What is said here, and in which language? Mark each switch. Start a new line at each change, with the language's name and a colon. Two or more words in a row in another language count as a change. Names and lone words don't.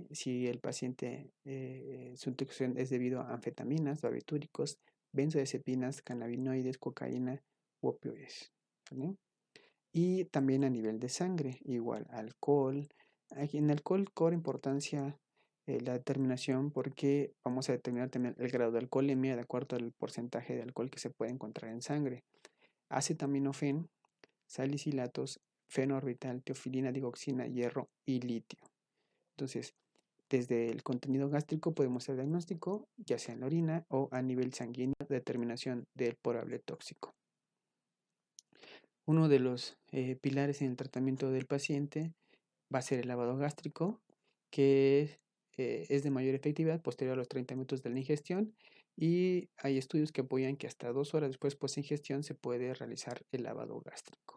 Spanish: Si el paciente, su intoxicación es debido a anfetaminas, barbitúricos, benzodiazepinas, cannabinoides, cocaína u opioides, ¿vale? Y también a nivel de sangre, igual alcohol. Aquí en alcohol cobra importancia la determinación porque vamos a determinar también el grado de alcoholemia de acuerdo al porcentaje de alcohol que se puede encontrar en sangre. Acetaminofén, salicilatos, fenoorbital, teofilina, digoxina, hierro y litio. Entonces, desde el contenido gástrico podemos hacer diagnóstico, ya sea en la orina o a nivel sanguíneo, determinación del probable tóxico. Uno de los pilares en el tratamiento del paciente va a ser el lavado gástrico, que es de mayor efectividad posterior a los 30 minutos de la ingestión, y hay estudios que apoyan que hasta 2 horas después post ingestión se puede realizar el lavado gástrico.